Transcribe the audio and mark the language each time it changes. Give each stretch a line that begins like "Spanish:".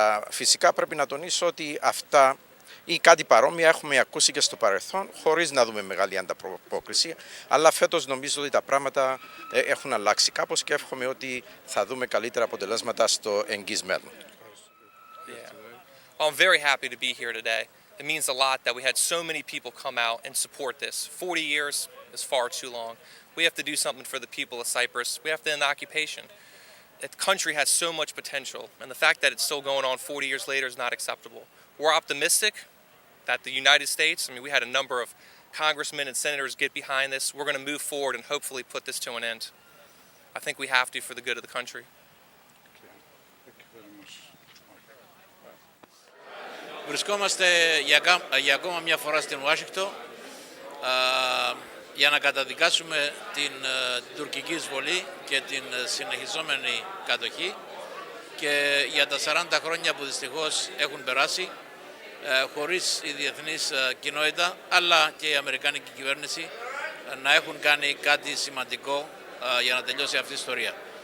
Greek: Φυσικά πρέπει να τονίσω ότι αυτά ή κάτι παρόμοια έχουμε ακούσει και στο παρελθόν χωρίς να δούμε μεγάλη ανταπόκριση, αλλά φέτος νομίζω ότι τα πράγματα έχουν αλλάξει κάπως και εύχομαι ότι θα δούμε καλύτερα αποτελέσματα στο εγγύς μέλλον.
English: I'm very happy to be here today. It means a lot that we had so many people come out and support this. 40 years is far too long. We have to do something for the people of Cyprus. We have to end the occupation. The country has so much potential, and the fact that it's still going on 40 years later is not acceptable. We're optimistic that the United States, we had a number of congressmen and senators get behind this. We're going to move forward and hopefully put this to an end. I think we have to for the good of the country.
Greek: Βρισκόμαστε για ακόμα μια φορά στην Ουάσιγκτον για να καταδικάσουμε την τουρκική εισβολή και την συνεχιζόμενη κατοχή. και για τα 40 χρόνια που δυστυχώς έχουν περάσει χωρίς η διεθνής κοινότητα αλλά και η αμερικάνικη κυβέρνηση να έχουν κάνει κάτι σημαντικό για να τελειώσει αυτή η ιστορία.